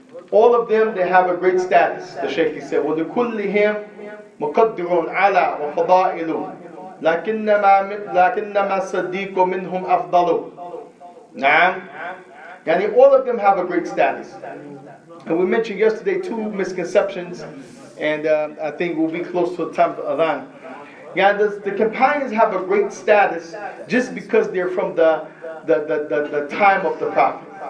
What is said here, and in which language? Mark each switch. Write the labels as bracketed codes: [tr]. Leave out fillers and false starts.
[en] All of them, they have a great status. The Shaykh said, [ar] وَلِكُلِّهِمْ مُقَدِّرٌ عَلَى وَفَضَائِلُ لَكِنَّمَا الصَّدِّيقُ مِنْهُمْ أَفْضَلُ. Naam. [en] All of them have a great status. And we mentioned yesterday two misconceptions, and I think we'll be close to the time of Adhan. The companions have a great status just because they're from the time of the Prophet.